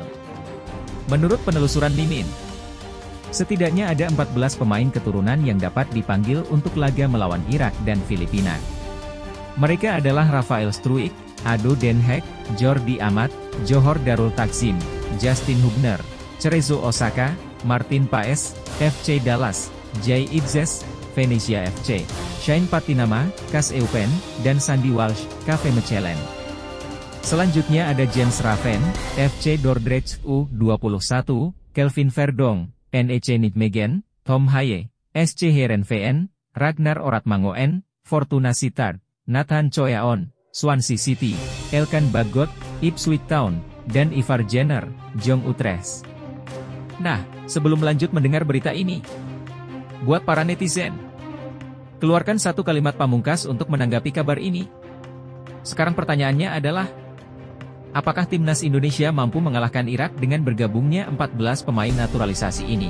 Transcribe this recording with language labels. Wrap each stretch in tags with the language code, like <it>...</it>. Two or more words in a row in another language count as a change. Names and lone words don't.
<id>Menurut penelusuran Mimin, setidaknya ada 14 pemain keturunan yang dapat dipanggil untuk laga melawan Irak dan Filipina. Mereka adalah Rafael Struijk, Ado Den Haag, Jordi Amat, Johor Darul Takzim, Justin Hubner, Cerezo Osaka, Martin Paes, FC Dallas, Jay Itzes, Venezia FC, Shane Patinama, KAS Eupen, dan Sandy Walsh, KV Mechelen. Selanjutnya ada James Raven, FC Dordrecht U21, Kelvin Verdong, NEC Nijmegen, Tom Haye, SC Heerenveen, Ragnar Oratmangoen, Fortuna Sittard, Nathan Choyaon, Swansea City, Elkan Bagot, Ipswich Town, dan Ivar Jenner, Jong Utrecht. Nah, sebelum lanjut mendengar berita ini, buat para netizen, keluarkan satu kalimat pamungkas untuk menanggapi kabar ini. Sekarang pertanyaannya adalah, apakah Timnas Indonesia mampu mengalahkan Irak dengan bergabungnya 14 pemain naturalisasi ini?</id>